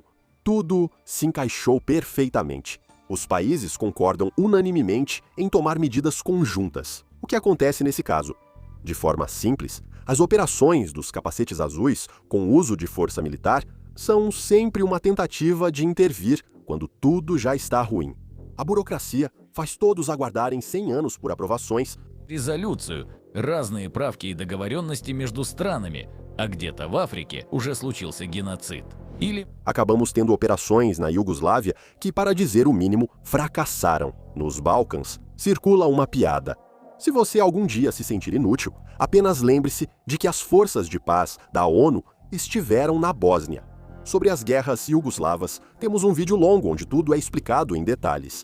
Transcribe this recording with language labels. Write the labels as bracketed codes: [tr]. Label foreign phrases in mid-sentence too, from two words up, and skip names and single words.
[pt] Tudo se encaixou perfeitamente. Os países concordam unanimemente em tomar medidas conjuntas. O que acontece nesse caso? De forma simples, as operações dos capacetes azuis com uso de força militar são sempre uma tentativa de intervir quando tudo já está ruim. A burocracia faz todos aguardarem 100 anos por aprovações. [ru] Резолюцию, разные правки и договоренности между странами, а где-то в Африке уже случился геноцид. Или [pt] Acabamos tendo operações na Iugoslávia que, para dizer o mínimo, fracassaram. Nos Balcãs, circula uma piada. Se você algum dia se sentir inútil, apenas lembre-se de que as forças de paz da ONU estiveram na Bósnia. Sobre as guerras iugoslavas, temos um vídeo longo onde tudo é explicado em detalhes.